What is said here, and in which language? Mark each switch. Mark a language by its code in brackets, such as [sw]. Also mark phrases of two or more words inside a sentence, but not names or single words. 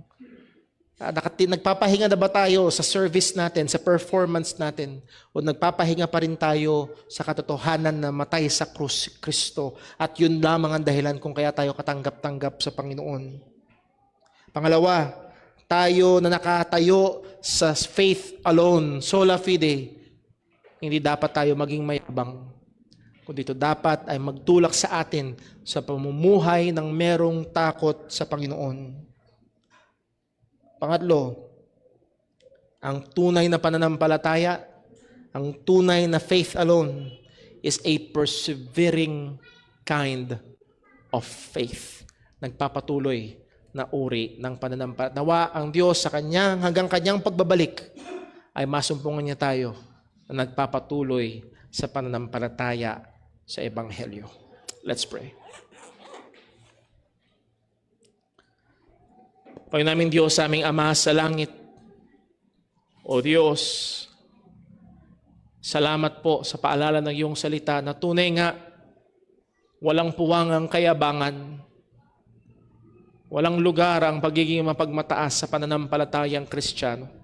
[tl] Nagpapahinga na ba tayo sa service natin, sa performance natin? O nagpapahinga pa rin tayo sa katotohanan na matay sa krus si Kristo at yun lamang ang dahilan kung kaya tayo katanggap-tanggap sa Panginoon? Pangalawa, tayo na nakatayo sa [en] faith alone, [la] sola fide, [tl] hindi dapat tayo maging mayabang. Kundi ito dapat ay magtulak sa atin sa pamumuhay ng merong takot sa Panginoon. Pangatlo, ang tunay na pananampalataya, ang tunay na [en] faith alone is a persevering kind of faith. [tl] Nagpapatuloy na uri ng pananampalataya. Nawa ang Diyos sa hanggang kanyang pagbabalik ay masumpungan niya tayo na nagpapatuloy sa pananampalataya sa Ebanghelyo. [en] Let's pray. [tl] Panginoon namin Diyos, sa aming Ama sa langit, O Diyos, salamat po sa paalala ng iyong salita na tunay nga walang puwangang kayabangan, walang lugar ang pagiging mapagmataas sa pananampalatayang Kristiyano.